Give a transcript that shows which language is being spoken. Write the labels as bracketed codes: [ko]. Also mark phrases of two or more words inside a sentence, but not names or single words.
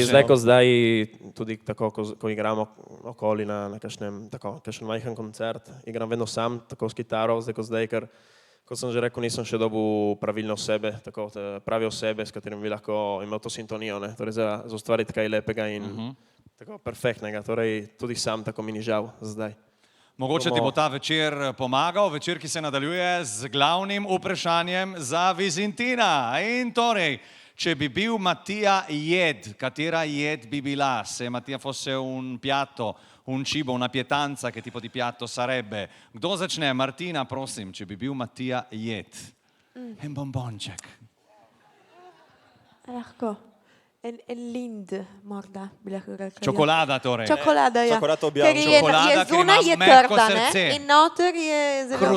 [sl] zdaj, tudi tako, ko igramo okoli na kakšnem majhen koncert, igram vedno sam, tako s kitaro, zdaj, ker, kot sem že rekel, nisem še dobil pravilne osebe, tako prave osebe, s katerim bi lahko imel to sintonijo, ne, torej za ustvariti kaj lepega in tako perfektnega, torej tudi sam tako mi ni žal zdaj. Mogoče ti bo ta večer pomagal, večer, ki se nadaljuje z glavnim vprašanjem za Vizintina. In torej, če bi bil Mattia jed, katera jed bi bila? [it] Se Mattia fosse un piatto, un cibo, una pietanza che tipo di piatto sarebbe? [sl] Kdo začne? Martina, prosim, če bi bil Mattia jed. En bombonček. Lahko. En lind, morda bi lahko rekla. Čokolada torej. Čokolada, ja. Čokolado Ker [it] bianco. [sl] Čokolada, je ker zunaj ima je mehko trda, srce. ne? In noter je zelo mehko,